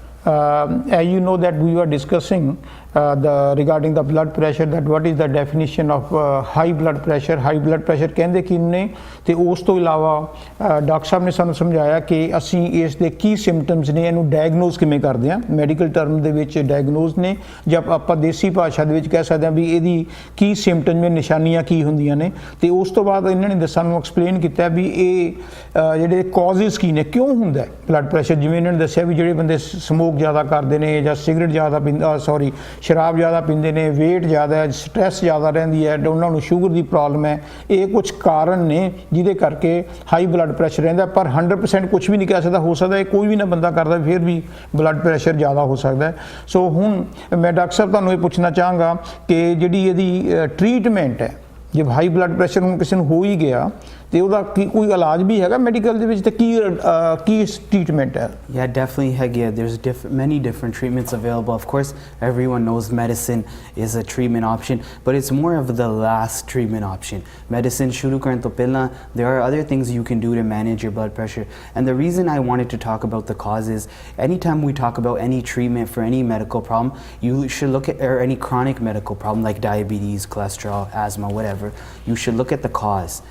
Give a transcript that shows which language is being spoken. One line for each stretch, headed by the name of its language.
English: As you know that we were discussing regarding the blood pressure, that what is the definition of high blood pressure.
Punjabi: High blood pressure ਕਹਿੰਦੇ ਕੀ ਨੇ, ਤੇ ਉਸ ਤੋਂ ਇਲਾਵਾ doctor ਸਾਹਿਬ ਨੇ ਸਾਨੂੰ ਸਮਝਾਇਆ ਕਿ ਅਸੀਂ ਇਸ ਦੇ ਕੀ ਸਿੰਪਟਮਸ ਨੇ, ਇਹਨੂੰ ਡਾਇਗਨੋਜ਼ ਕਿਵੇਂ ਕਰਦੇ ਹਾਂ। ਮੈਡੀਕਲ ਟਰਮ ਦੇ ਵਿੱਚ ਡਾਇਗਨੋਜ਼ ਨੇ, ਜਾਂ ਆਪਾਂ ਦੇਸੀ ਭਾਸ਼ਾ ਦੇ ਵਿੱਚ ਕਹਿ ਸਕਦੇ ਹਾਂ ਵੀ ਇਹਦੀ ਕੀ ਸਿੰਪਟਮ ਨੇ, ਨਿਸ਼ਾਨੀਆਂ ਕੀ ਹੁੰਦੀਆਂ ਨੇ। ਤੇ ਉਸ ਤੋਂ ਬਾਅਦ ਇਹਨਾਂ ਨੇ ਸਾਨੂੰ ਐਕਸਪਲੇਨ ਕੀਤਾ ਵੀ ਇਹ ਜਿਹੜੇ ਕਾਜ਼ਿਸ ਕੀ ਨੇ, ਕਿਉਂ ਹੁੰਦਾ ਬਲੱਡ ਪ੍ਰੈਸ਼ਰ। ਜਿਵੇਂ ਇਹਨਾਂ ਨੇ ਦੱਸਿਆ ਵੀ ਜਿਹੜੇ ਬੰਦੇ ਸਮੋਕ ਜ਼ਿਆਦਾ ਕਰਦੇ ਨੇ, ਜਾਂ ਸਿਗਰਟ ਜ਼ਿਆਦਾ ਪੀਂਦਾ, ਸ਼ਰਾਬ ਜ਼ਿਆਦਾ ਪੀਂਦੇ ਨੇ, ਵੇਟ ਜ਼ਿਆਦਾ ਹੈ, ਸਟ੍ਰੈਸ ਜ਼ਿਆਦਾ ਰਹਿੰਦੀ ਹੈ, ਉਹਨਾਂ ਨੂੰ ਸ਼ੂਗਰ ਦੀ ਪ੍ਰੋਬਲਮ ਹੈ, ਇਹ ਕੁਝ ਕਾਰਨ ਨੇ ਜਿਹਦੇ ਕਰਕੇ ਹਾਈ ਬਲੱਡ ਪ੍ਰੈਸ਼ਰ ਰਹਿੰਦਾ। ਪਰ 100% ਕੁਝ ਵੀ ਨਹੀਂ ਕਹਿ ਸਕਦਾ, ਹੋ ਸਕਦਾ ਇਹ ਕੋਈ ਵੀ ਨਾ ਬੰਦਾ ਕਰਦਾ ਫਿਰ ਵੀ ਬਲੱਡ ਪ੍ਰੈਸ਼ਰ ਜ਼ਿਆਦਾ ਹੋ ਸਕਦਾ ਹੈ। ਸੋ ਹੁਣ ਮੈਂ ਡਾਕਟਰ ਸਾਹਿਬ ਤੁਹਾਨੂੰ ਇਹ ਪੁੱਛਣਾ ਚਾਹਾਂਗਾ ਕਿ ਜਿਹੜੀ ਇਹਦੀ ਟਰੀਟਮੈਂਟ ਹੈ, ਜੇ ਹਾਈ ਬਲੱਡ ਪ੍ਰੈਸ਼ਰ ਹੁਣ ਕਿਸੇ ਨੂੰ ਹੋ ਹੀ ਗਿਆ ਤੇ ਉਹਦਾ ਕੀ ਕੋਈ ਇਲਾਜ ਵੀ ਹੈਗਾ ਮੈਡੀਕਲ ਦੇ ਵਿੱਚ, ਤੇ ਕੀ ਟ੍ਰੀਟਮੈਂਟ ਹੈ?
English: Yeah, definitely
Punjabi: ਹੈਗੀ ਆ।
English: There's many different treatments available. Of course, everyone knows medicine is a treatment option, but it's more of the last treatment option. Medicine
Punjabi: ਸ਼ੁਰੂ ਕਰਨ ਤੋਂ ਪਹਿਲਾਂ
English: there are other things you can do to manage your blood pressure. And the reason I wanted to talk about the cause is anytime we talk about any treatment for any medical problem, you should look at, or any chronic medical problem like diabetes, cholesterol, asthma, whatever, you should look at the cause.